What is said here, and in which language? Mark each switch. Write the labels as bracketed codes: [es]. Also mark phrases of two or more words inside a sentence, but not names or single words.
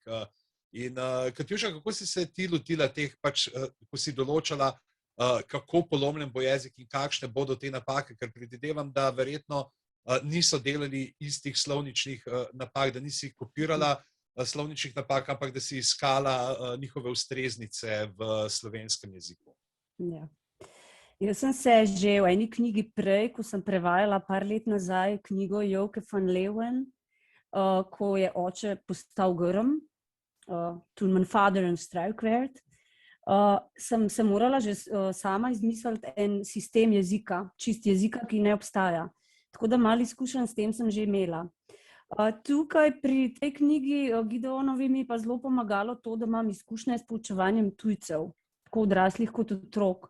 [sl] In Katjuša, kako si se ti lotila teh, ko si določala, kako polomljen bo jezik in kakšne bodo te napake, ker predvidevam, da verjetno niso delali istih slovničnih napak, da nisi kopirala slovničnih napak, ampak da si iskala njihove ustreznice v slovenskem jeziku. Ja. Jaz sem se že v eni knjigi prej, ko sem prevajala par let nazaj knjigo Joke van Leeuwen, ko je oče postal Grm, Toen mijn vader een struik werd, sem se morala že sama izmisliti en sistem jezika, čist jezika, ki ne obstaja. Tako da malo izkušenj s tem sem že imela. Tukaj pri tej knjigi Gideonovi mi pa zelo pomagalo to, da imam izkušnje s poučevanjem tujcev, tako odraslih kot otrok.